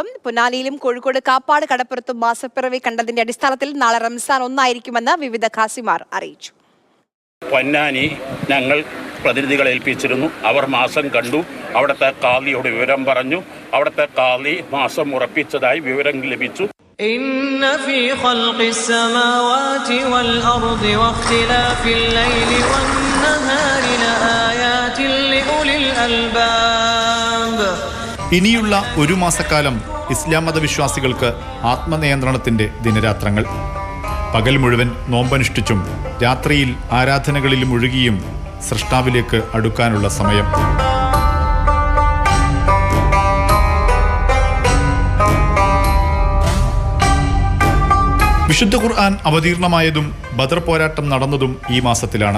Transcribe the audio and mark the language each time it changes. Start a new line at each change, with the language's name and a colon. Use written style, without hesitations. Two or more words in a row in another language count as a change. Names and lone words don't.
Malayalam: പൊന്നാനിയിലും കോഴിക്കോട് കാപ്പാട് കടപ്പുറത്തും മാസപ്പിറവി കണ്ടതിന്റെ അടിസ്ഥാനത്തിൽ നാളെ റംസാൻ ഒന്നായിരിക്കുമെന്ന് വിവിധ ഖാസിമാർ അറിയിച്ചു. പൊന്നാനി ഞങ്ങൾ പ്രതിനിധികളെ ഏൽപ്പിച്ചിരുന്നു. അവർ മാസം കണ്ടു. അവിടുത്തെ ഖാദിയോട് വിവരം പറഞ്ഞു. അവിടുത്തെ ഖാദി മാസം ഉറപ്പിച്ചതായി വിവരം ലഭിച്ചു.
Arabic: إن في خلق السماوات والأرض واختلاف الليل والنهار لآيات لأولي الألباب.
Malayalam: ഇനിയുള്ള ഒരു മാസക്കാലം ഇസ്ലാം മതവിശ്വാസികൾക്ക് ആത്മനിയന്ത്രണത്തിന്റെ ദിനരാത്രങ്ങൾ. പകൽ മുഴുവൻ നോമ്പനുഷ്ഠിച്ചും രാത്രിയിൽ ആരാധനകളിൽ മുഴുകിയും സൃഷ്ടാവിലേക്ക് അടുക്കാനുള്ള സമയം. വിശുദ്ധ ഖുർആൻ അവതീർണമായതും ബദർ പോരാട്ടം നടന്നതും ഈ മാസത്തിലാണ്.